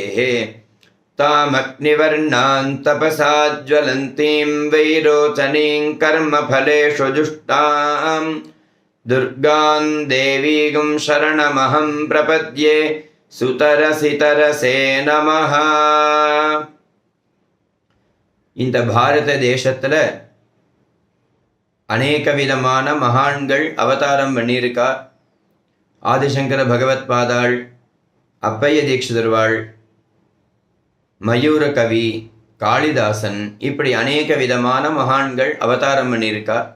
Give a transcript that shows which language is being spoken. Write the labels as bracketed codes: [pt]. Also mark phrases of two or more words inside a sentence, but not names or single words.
[sa] तामग्निवर्णां तपसा ज्वलन्तीं वैरोचनीं कर्मफलेषु जुष्टां दुर्गां देवीं शरणमहं प्रपद्ये सुतरसितरसे नमः। [ta] இந்த பாரத தேசத்துல அநேக விதமான மகான்கள் அவதாரம் பண்ணியிருக்கா. ஆதிசங்கர பகவத் பாதாள், அப்பைய தீட்சிதர்வாள், மயூர கவி, காளிதாசன், இப்படி அநேக விதமான மகான்கள் அவதாரம் பண்ணியிருக்கா.